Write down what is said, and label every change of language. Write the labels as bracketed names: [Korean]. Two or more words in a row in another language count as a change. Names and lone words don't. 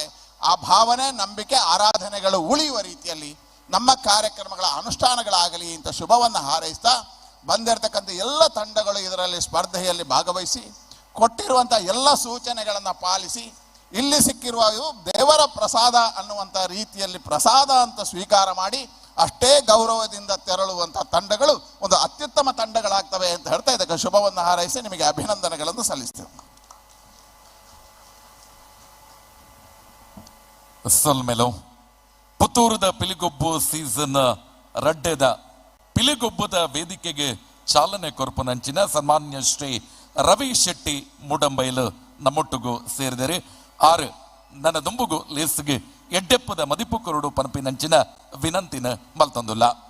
[Kannada] ಆ ಭಾವನೆ, ನಂಬಿಕೆ, ಆರಾಧನೆಗಳು ಉಳಿಯುವ ರೀತಿಯಲ್ಲಿ ನಮ್ಮ ಕಾರ್ಯಕ್ರಮಗಳ ಅನುಷ್ಠಾನಗಳಾಗಲಿ ಅಂತ ಶುಭವನ್ನು ಹಾರೈಸ್ತಾ, ಬಂದಿರತಕ್ಕಂಥ ಎಲ್ಲ ತಂಡಗಳು ಇದರಲ್ಲಿ ಸ್ಪರ್ಧೆಯಲ್ಲಿ ಭಾಗವಹಿಸಿ ಕೊಟ್ಟಿರುವಂಥ ಎಲ್ಲ ಸೂಚನೆಗಳನ್ನು ಪಾಲಿಸಿ ಇಲ್ಲಿ ಸಿಕ್ಕಿರುವ ದೇವರ ಪ್ರಸಾದ ಅನ್ನುವಂಥ ರೀತಿಯಲ್ಲಿ ಪ್ರಸಾದ ಅಂತ ಸ್ವೀಕಾರ ಮಾಡಿ ಅಷ್ಟೇ ಗೌರವದಿಂದ ತೆರಳುವಂಥ ತಂಡಗಳು ಒಂದು ಅತ್ಯುತ್ತಮ ತಂಡಗಳಾಗ್ತವೆ ಅಂತ ಹೇಳ್ತಾ ಇದಕ್ಕೆ ಶುಭವನ್ನು ಹಾರೈಸಿ ನಿಮಗೆ ಅಭಿನಂದನೆಗಳನ್ನು ಸಲ್ಲಿಸ್ತೇವೆ. [Tulu] ಸಲ್ಮೆಲೋ ಪುತ್ತೂರದ ಪಿಲಿಗೊಬ್ಬು ಸೀಸನ್ 2 ಪಿಲಿಗೊಬ್ಬದ ವೇದಿಕೆಗೆ ಚಾಲನೆ ಕೊರ್ಪುನಂಚಿನ ಸನ್ಮಾನ್ಯ ಶ್ರೀ ರವಿ ಶೆಟ್ಟಿ ಮೂಡಂಬೈಲು ನಮ್ಮೊಟ್ಟಿಗೂ ಸೇರಿದರೆ 6 ನನ್ನ ದುಂಬುಗು ಲೇಸ್ಗೆ ಎಡ್ಡೆಪ್ಪದ ಮದಿಪು ಕೊರಡು ಪನಪಿನಂಚಿನ ವಿನಂತಿನ ಮಲ್ತಂದುಲ್ಲ.